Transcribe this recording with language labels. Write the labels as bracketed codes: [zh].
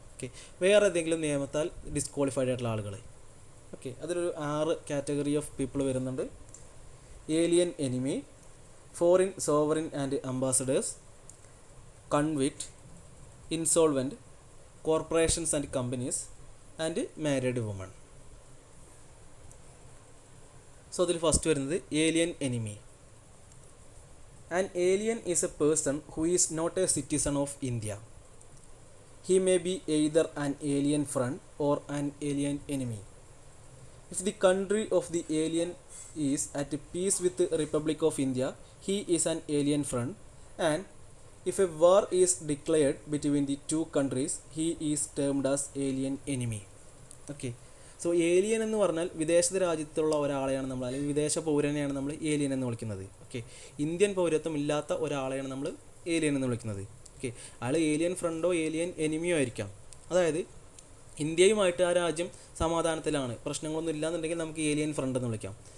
[ml] Okay, വേറെ ഏതെങ്കിലും നിയമത്താൽ disqualified ആയിട്ടുള്ള ആളുകൾ. ഓക്കെ, അതിലൊരു 6 കാറ്റഗറി ഓഫ് പീപ്പിൾ വരുന്നുണ്ട്: alien enemy, foreign sovereign and ambassadors, convict, insolvent, corporations and companies and married woman. So അതിൽ ഫസ്റ്റ് വരുന്നത് alien enemy. [en] An alien is a person who is not a citizen of India. He may be either an alien friend or an alien enemy. If the country of the alien is at peace with the Republic of India, he is an alien friend, and if a war is declared between the two countries, he is termed as alien enemy. [ml] Okay, so alien എന്ന് പറഞ്ഞാൽ വിദേശ രാജ്യത്തുള്ള ഒരാളെയാണ് നമ്മൾ, അല്ലെങ്കിൽ വിദേശ പൗരനെയാണ് നമ്മൾ alien എന്ന് വിളിക്കുന്നത്. ഓക്കെ, ഇന്ത്യൻ പൗരത്വം ഇല്ലാത്ത ഒരാളെയാണ് നമ്മൾ ഏലിയൻ എന്ന് വിളിക്കുന്നത്. ഓക്കെ, അയാൾ ഏലിയൻ ഫ്രണ്ടോ ഏലിയൻ എനിമിയോ ആയിരിക്കാം. അതായത് ഇന്ത്യയുമായിട്ട് ആ രാജ്യം സമാധാനത്തിലാണ്, പ്രശ്നങ്ങളൊന്നും ഇല്ലാന്നുണ്ടെങ്കിൽ നമുക്ക് ഏലിയൻ ഫ്രണ്ട് എന്ന് വിളിക്കാം.